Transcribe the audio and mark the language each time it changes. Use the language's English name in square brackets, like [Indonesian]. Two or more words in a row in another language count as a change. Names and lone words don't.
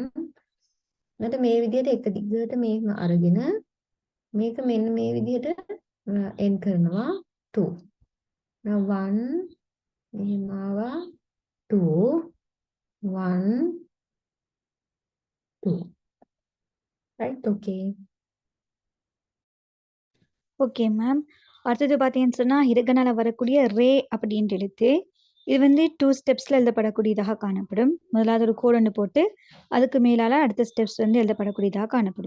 [Sinhala] ඊට මේ විදිහට එක දිගට මේක අරගෙන මේක මෙන්න මේ විදිහට end කරනවා 2. now 1 මෙහෙම ආවා 2 1 2. [English] right. okay. okay ma'am. [Tamil] அடுத்தது பார்த்தீங்கன்னு சொன்னா ஹிரகனால வரக்கூடிய ரே அப்படின்ற எழுத்து இது வந்து 2 ஸ்டெப்ஸ்ல எழுதப்படக்கூடியதாக காணப்படும். முதலாவது ஒரு கோடு போட்டு அதுக்கு மேலால அடுத்த ஸ்டெப்ஸ் வந்து எழுதப்படக்கூடியதாக காணப்படும்.